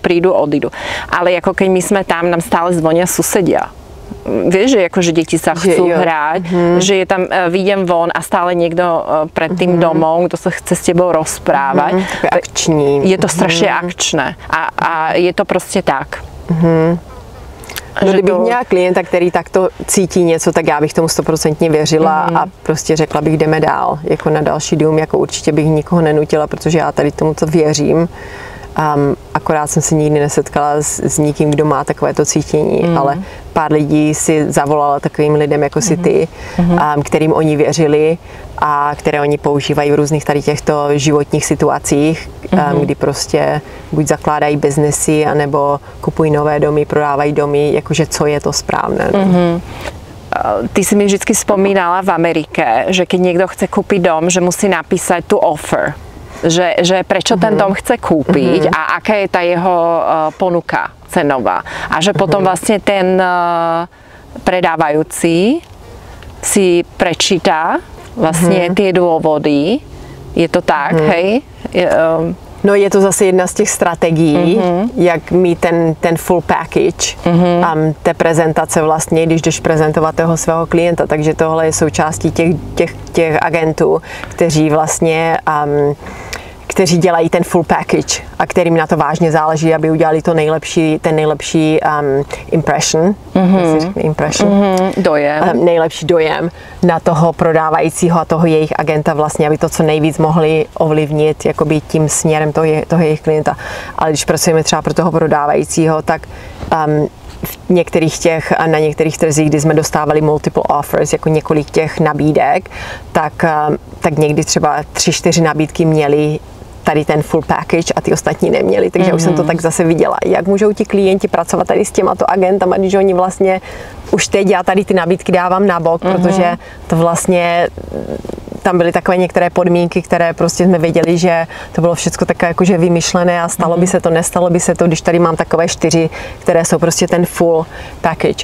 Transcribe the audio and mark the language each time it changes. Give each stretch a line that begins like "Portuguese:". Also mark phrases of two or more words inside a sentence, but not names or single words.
Slovak: Ale ako keď my sme tam, nám stále zvonia susedia. Vieš, že akože deti sa chcú hrať, že je tam, vyjdem von a stále niekto pred tým domom, kto sa chce s tebou rozprávať.
Czech: Akční.
Slovak: Je to strašne akčné a je to prostě tak.
Czech: No, kdybych měla klienta, který takto cítí něco, tak já bych tomu 100% věřila a prostě řekla bych, jdeme dál, jako na další dům, jako určitě bych nikoho nenutila, protože já tady tomu to věřím. Akorát jsem se nikdy nesetkala s nikým, kdo má takovéto cítění, ale pár lidí si zavolala takovým lidem, jako si ty, kterým oni věřili a které oni používají v různých tady těchto životních situacích, kdy prostě buď zakládají biznesy, anebo kupují nové domy, prodávají domy, jakože co je to správné.
Slovak: Ty si mi vždycky spomínala v Amerike, že keď niekto chce kúpiť dom, že musí napísať tu offer. Že prečo ten dom chce kúpiť a aká je tá jeho ponuka cenová. A že potom vlastne ten predávajúci si prečíta vlastne tie dôvody. Je to tak, hej? No,
Czech: je to zase jedna z těch strategií, jak mít ten
English: full package
Czech: té prezentace vlastně, když jdeš prezentovat toho svého klienta. Takže tohle je součástí těch agentů, kteří vlastně kteří dělají ten
English: full package
Czech: a kterým na to vážně záleží, aby udělali to ten nejlepší impression. Dojem. Nejlepší dojem na toho prodávajícího a toho jejich agenta vlastně, aby to co nejvíc mohli ovlivnit jakoby tím směrem toho jejich klienta. Ale když pracujeme třeba pro toho prodávajícího, tak na některých trzích, kdy jsme dostávali
English: multiple offers,
Czech: jako několik těch nabídek, tak někdy třeba 3-4 nabídky měly tady ten
English: full package
Czech: a ty ostatní neměli, takže už jsem to tak zase viděla. Jak můžou ti klienti pracovat tady s těmato agentama, když oni vlastně už teď já tady ty nabídky dávám na bok, protože to vlastně tam byly takové některé podmínky, které prostě jsme věděli, že to bylo všechno takové jakože vymyšlené a stalo by se to, nestalo by se to, když tady mám takové 4, které jsou prostě ten
English: full package.